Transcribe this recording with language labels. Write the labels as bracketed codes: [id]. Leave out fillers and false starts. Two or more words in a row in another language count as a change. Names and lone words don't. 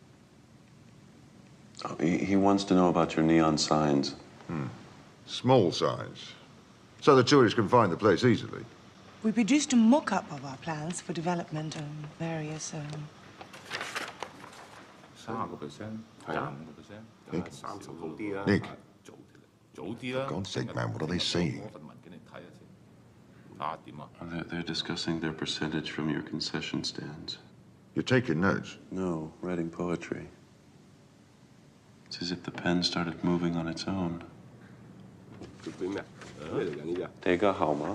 [en] Oh, he wants to know about your neon signs. Small signs. So the tourists can find the place easily. We produced a mock-up of our plans for development and various, [yue] 30%、25%， [en] Nick? [yue] 30 好啲啦。 [en] Nick? [yue] 早啲啦。 [en] God's sake, man, what are they saying? [yue] 我份文件你睇下先。睇下點啊？ [en] They're discussing their percentage from your concession stands. You're taking notes? No, writing poetry. It's as if the pen started moving on its own. [yue] 做啲咩？咩嚟緊呢啲啊？你個號碼？